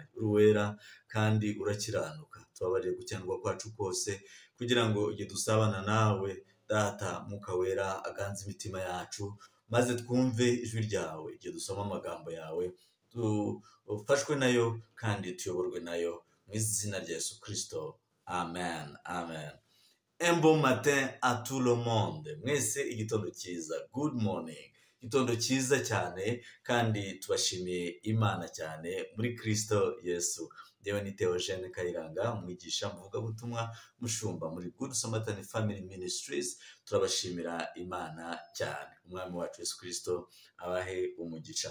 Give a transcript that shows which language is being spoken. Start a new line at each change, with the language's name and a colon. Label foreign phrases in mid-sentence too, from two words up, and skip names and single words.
Kinyarwanda: Uri wera kandi urakiranuka, tubabarire gukiranirwa kwacu kose kugira ngo igihe dusabana nawe Data Mwuka wera aganze imitima yacu, maze twumve ijwi ryawe igihe dusoma amagambo yawe, dufashwe nayo kandi tuyoborwe nayo mu izina rya Yesu Kristo, amen amen.
French: Un bon matin à tout le monde.
Kinyarwanda: Mwese igitondo cyiza,
English: good morning.
Kinyarwanda: Igitondo cyiza cyane kandi tubashimiye Imana cyane muri Kristo Yesu. Ndewe ni Theogene Kayiranga, umwigisha muvugabutumwa mushumba muri Good Samaritan Family Ministries. Turabashimira Imana cyane. Umwami wacu Yesu Kristo abahe umugisha.